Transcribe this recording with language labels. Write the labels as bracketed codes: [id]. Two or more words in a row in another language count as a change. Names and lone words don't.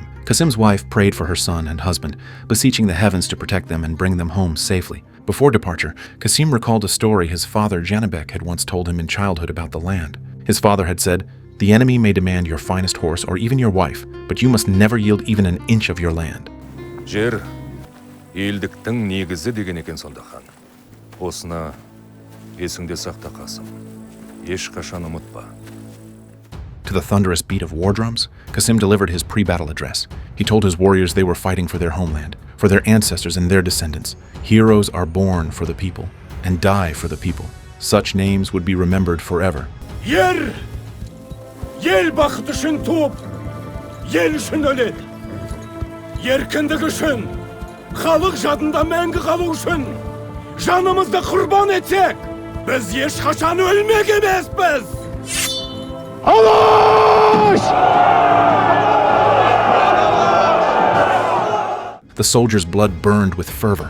[en] Kasim's wife prayed for her son and husband, beseeching the heavens to protect them and bring them home safely. Before departure, Kasim recalled a story his father Janibek had once told him in childhood about the land. His father had said, "The enemy may demand your finest horse or even your wife, but you must never yield even an inch of your land." [kk] Жер елдіктің негізі деген екен сонда хан. Осыны есіңде сақта Қасым. Ешқашан ұмытпа. [en] To the thunderous beat of war drums, Kasim delivered his pre-battle address. He told his warriors they were fighting for their homeland, for their ancestors and their descendants. Heroes are born for the people and die for the people. Such names would be remembered forever. Yer! [kk] Ел бақыт үшін туып, ел үшін өледі. Еркіндік үшін, халық жадында мәңгі қалу үшін, жанымызды құрбан етсек, біз ешқашан өлмек емеспіз. Алаш! [en] The soldiers' blood burned with fervor.